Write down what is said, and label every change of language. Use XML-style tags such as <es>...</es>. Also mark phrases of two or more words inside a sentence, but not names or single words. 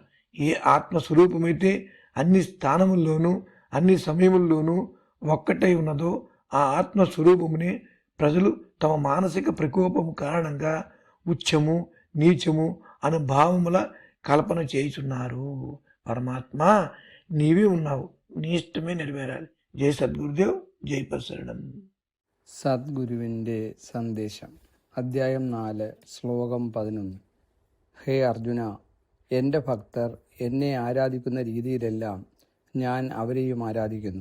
<te>ఏ ఆత్మస్వరూపమైతే అన్ని స్థానముల్లోనూ అన్ని సమయముల్లోనూ ఒక్కటై ఉన్నదో ఆ ఆత్మస్వరూపమునే ప్రజలు తమ మానసిక ప్రకోపము కారణంగా ఉచ్చము నీచము అను భావముల కల్పన చేయుచున్నారు. పరమాత్మ నీవే ఉన్నావు, నీ ഇഷ്ടമേ నెరవేరాలి.</te> <ml>ജയ് സദ്ഗുരുദേവ്, ജയ് പരശരണം. സദ്ഗുരുവിൻ്റെ സന്ദേശം. അധ്യായം 4, ശ്ലോകം 11. ഹേ അർജുന, എൻ്റെ ഭക്തർ എന്നെ ആരാധിക്കുന്ന രീതിയിലെല്ലാം ഞാൻ അവരെയും ആരാധിക്കുന്നു.</ml>